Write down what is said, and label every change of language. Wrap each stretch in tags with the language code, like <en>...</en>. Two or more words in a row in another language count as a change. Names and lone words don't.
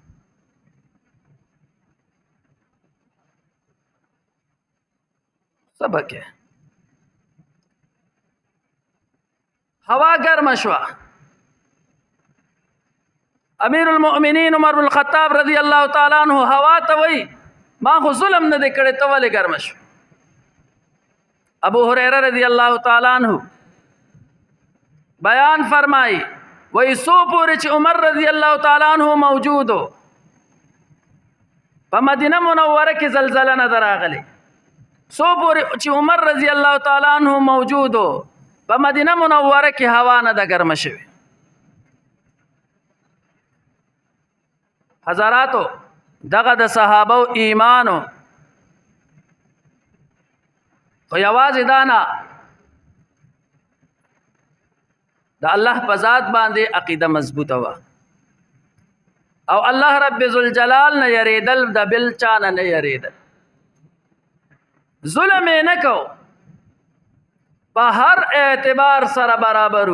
<ps>سبق هوا ګرمه شوه، امیر المؤمنین عمر بن الخطاب</ps> <ar>رضی الله تعالی عنہ</ar> <ps>هوا ته وی ما خو ظلم نه دی کړی، ته ولې ګرمه شو. ابو هریره</ps> <ar>رضی الله تعالی عنہ</ar> <ps>بیان فرمائی وی سو پورې چې عمر</ps> <ar>رضی الله تعالی عنہ</ar> <ps>موجود ہو په مدینه منوره کې زلزله نه راغلی، سو پورې چې عمر</ps> <ar>رضی الله تعالی عنہ</ar> <ps>موجود ہو په مدینه منوره کې هوا نه ده ګرمه شوې. حضراتو دغه د صحابه ایمانو خو یوازې دا نه، د الله په ذات باندې عقیده مضبوطه وه او الله رب ذوالجلال نه یریدل، د بل چا نه یریدل، ظلم یې نه کو، په هر اعتبار سره برابرو.</ps>